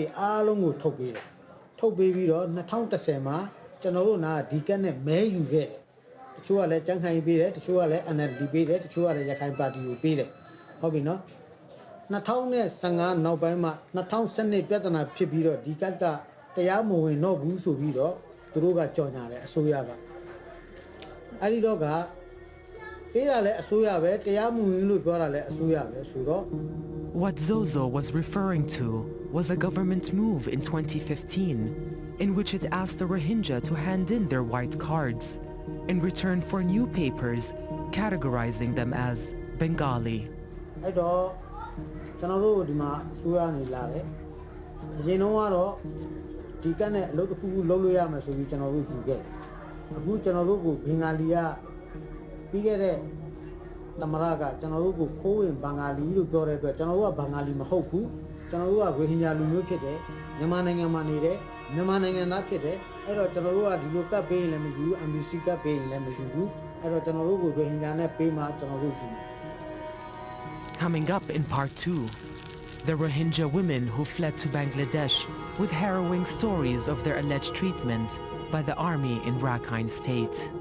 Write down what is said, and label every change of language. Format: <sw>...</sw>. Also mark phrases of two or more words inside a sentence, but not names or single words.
<my>အားလုံးကိုထုတ်ပေးတယ်ထုတ်ပေးပြီးတော့2010မှာကျွန်တော်တို့နာဒီကတ်နဲ့မဲယူခဲ့တယ်တချို့ကလည်းကြမ်းခိုင်ပေးတယ်တချို့ကလည်း NLD ပေးတယ်တချို့ကလည်းရခိုင်ပါတီကိုပေးတယ်ဟုတ်ပြီနော်2015နောက်ပိုင်းမှာ2012ပြဿနာဖြစ်ပြီးတော့ဒီကတ်ကတရားမဝင်တော့ဘူးဆိုပြီးတော့သူတို့ကကြော်ညာတယ်အစိုးရကအဲ့ဒီတော့ကပေးတာလည်းအစိုးရပဲတရားမဝင်လို့ပြောတာလည်းအစိုးရပဲဆိုတော့</my> <en>What Zozo was referring to was a government move in 2015 in which it asked the Rohingya to hand in their white cards in return for new papers categorizing them as Bengali.</en> <my>အဲ့တော့ကျွန်တော်တို့ဒီမှာအစိုးရနေလာတယ်အရင်တော့ကတော့ဒီကတ်နဲ့အလုပ်တစ်ခုခုလုပ်လို့ရမယ်ဆိုပြီးကျွန်တော်တို့ယူခဲ့တယ်အခုကျွန်တော်တို့ကိုဘင်္ဂါလီကပြီးခဲ့တဲ့သမရကကျွန်တော်တို့ကိုခိုးဝင်ဘင်္ဂါလီလို့ပြောတဲ့အတွက်ကျွန်တော်တို့ကဘင်္ဂါလီမဟုတ်ဘူးကျွန်တော်တို့က Rohingya လူမျိုးဖြစ်တယ်မြန်မာနိုင်ငံမှာနေတယ်မြန်မာနိုင်ငံသားဖြစ်တယ်အဲ့တော့ကျွန်တော်တို့ကဒီလိုကတ်ပေးရင်လည်းမယူဘူး MBC ကတ်ပေးရင်လည်းမယူဘူးအဲ့တော့ကျွန်တော်တို့ကို Rohingya နဲ့ပေးမှကျွန်တော်တို့ယူ</my> <en>Coming up in part 2, the Rohingya women who fled to Bangladesh with harrowing stories of their alleged treatment by the army in Rakhine State.</en>